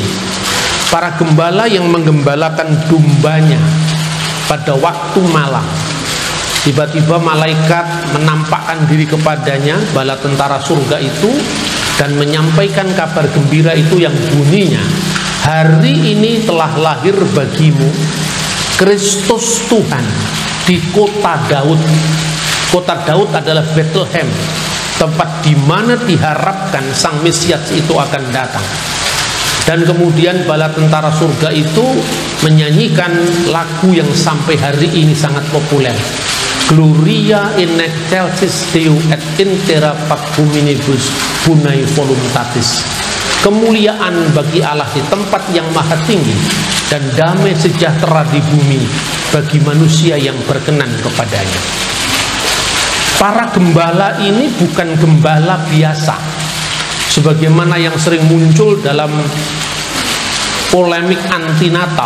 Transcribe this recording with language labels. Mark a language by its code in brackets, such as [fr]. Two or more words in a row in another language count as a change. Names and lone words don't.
[id] Para gembala yang menggembalakan dombanya pada waktu malam, tiba-tiba malaikat menampakkan diri kepadanya, bala tentara surga itu, dan menyampaikan kabar gembira itu yang bunyinya, "Hari ini telah lahir bagimu Kristus Tuhan di kota Daud." Kota Daud adalah Bethlehem, tempat di mana diharapkan Sang Mesias itu akan datang. Dan kemudian bala tentara surga itu menyanyikan lagu yang sampai hari ini sangat populer, [la] Gloria in excelsis Deo et in terra pax hominibus bonae voluntatis. [id] Kemuliaan bagi Allah di tempat yang maha tinggi, dan damai sejahtera di bumi bagi manusia yang berkenan kepadanya. Para gembala ini bukan gembala biasa, sebagaimana yang sering muncul dalam polemik anti Natal.